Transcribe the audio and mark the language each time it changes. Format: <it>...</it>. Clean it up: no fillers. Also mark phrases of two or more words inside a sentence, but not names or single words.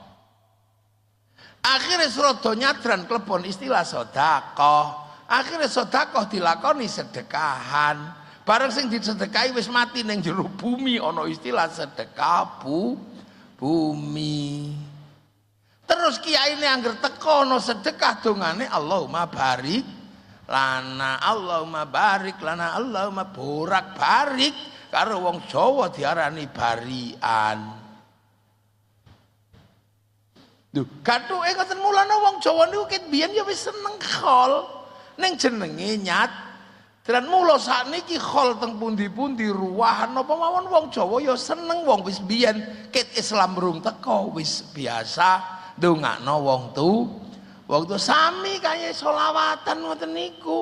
<jv>Akhire rada nyadran klebon istilah sedekah. Akhire sedekah dilakoni sedekahan. Bareng sing disedekahi wis mati ning jero bumi ana istilah sedekah bumi. Terus kiai ini angger teko ana sedekah dongane</jv> <ar>اللهم بارك لنا اللهم بارك لنا اللهم بورك بارك</ar> <jv>karo wong Jawa diarani barian. Duh, kathuke ngoten mulane wong Jawa niku ket biyen ya wis seneng khol ning jenenge nyat. Dan mula sakniki khol teng pundi-pundi ruwahan apa mawon wong Jawa ya seneng wong wis biyen ket Islam rung teko wis biasa ndongakno wong waktu sami kaya solawatan ngoten niku.</jv>